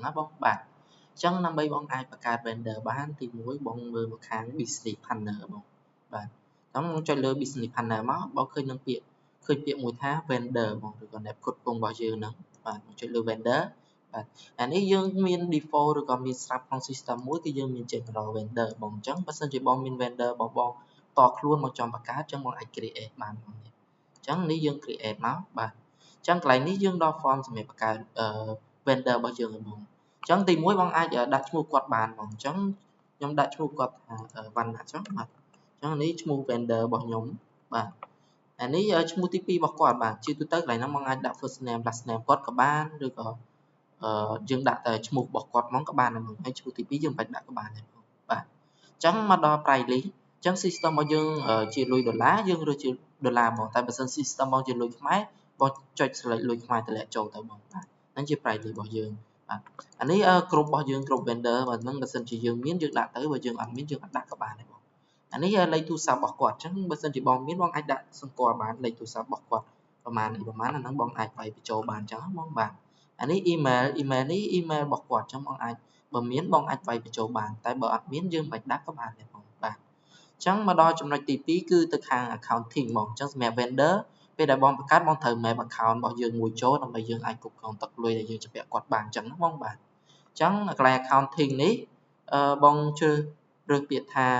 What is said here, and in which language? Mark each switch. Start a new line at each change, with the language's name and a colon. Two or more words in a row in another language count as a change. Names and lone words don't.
Khmer: ណាបងបាទអញ្ចឹងដើម្បីបងអាចបង្កើត vendor បានទី1បងមើលមកខាង
English: business partner
Khmer: បងបាទអញ្ចឹងបងចុចលើ
English: business partner
Khmer: មកបងឃើញនឹងពាក្យមួយថា vendor បងឬក៏អ្នកផ្គត់ផ្គង់របស់យើងហ្នឹងបាទចុចលើ vendor បាទអានេះយើងមាន default ឬក៏មានស្រាប់ក្នុង system មួយគឺយើងមាន
English: general vendor
Khmer: បងអញ្ចឹងបើសិនជាបងមាន vendor របស់បងតខ្លួនមកចង់បង្កើតអញ្ចឹងបងអាច create បានបងនេះអញ្ចឹងនេះយើង create មកបាទអញ្ចឹងកន្លែងនេះ យើងដល់ form សម្រាប់បង្កើតvendor របស់យើងហ្នឹងបងអញ្ចឹងទី1បងអាចដាក់ឈ្មោះគាត់បានបងអញ្ចឹងខ្ញុំដាក់ឈ្មោះគាត់ថាវណ្ណៈអញ្ចឹងបាទអញ្ចឹងនេះឈ្មោះ vendor របស់ខ្ញុំបាទអានេះឈ្មោះទី2របស់គាត់បាទជាទូទៅកន្លែងហ្នឹងបងអាចដាក់
English: first name last name
Khmer: គាត់ក៏បានឬក៏យើងដាក់តែឈ្មោះរបស់ គាត់ហ្មងក៏បានដែរបងហើយឈ្មោះទី2យើងមិនបាច់ដាក់ក៏បានដែរបងបាទអញ្ចឹងមកដល់
English: price list
Khmer: អញ្ចឹង system របស់យើងជាលុយដុល្លារយើងរើសជាដុល្លារបងតែបើសិន system បងជាលុយខ្មែរបងចុច select លុយខ្មែរតម្លាក់ចូលទៅ បងបាទហ្នឹងជា
English: price list
Khmer: របស់យើងបាទអានេះគ្រប់របស់យើងគ្រប់ vendor បាទហ្នឹងបើសិនជាយើងមានយើងដាក់ទៅបើយើងអត់មានយើងអត់ដាក់ក៏បានដែរបងអានេះលេខ ទូរស័ព្ទរបស់គាត់អញ្ចឹងបើសិនជាបងមានបងអាចដាក់សម្គាល់បានលេខទូរស័ព្ទរបស់គាត់ប្រហែលអាហ្នឹងបងអាចវាយបញ្ចូលបានអញ្ចឹងបងបាទអានេះ email នេះ email របស់គាត់អញ្ចឹងបងអាចបើមានបងអាចវាយបញ្ចូលបានតែបើអត់មានយើងមិនដាក់ក៏បានដែរបងបាទអញ្ចឹងមកដល់ចំណុចទី2គឺទៅខាង accounting បងអញ្ចឹងសម្រាប់ vendor ពេលដែលបងបង្កើតបងត្រូវ
English: map account
Khmer: របស់យើងមួយចូលដើម្បីយើងអាចគ្រប់គ្រងទឹកលុយដែលយើងជំពាក់គាត់បានអញ្ចឹងណាបងបាទអញ្ចឹងកន្លែង accounting នេះបងជ្រើសពាក្យថា